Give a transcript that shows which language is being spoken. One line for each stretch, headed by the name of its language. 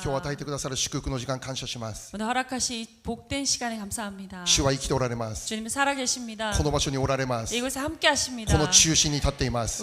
Japanese: 今日与えてくださる祝福の時間感謝します。
Korean: 오늘 허락하신 이 복된 시간에 감사합니다.
Japanese: 主は生きておられます。
Korean: 주님은 살아계십니다.
Japanese: この場所におられます。
Korean: 이곳에 함께
Japanese: こ
Korean: 하십니다.
Japanese: の中心に立っています。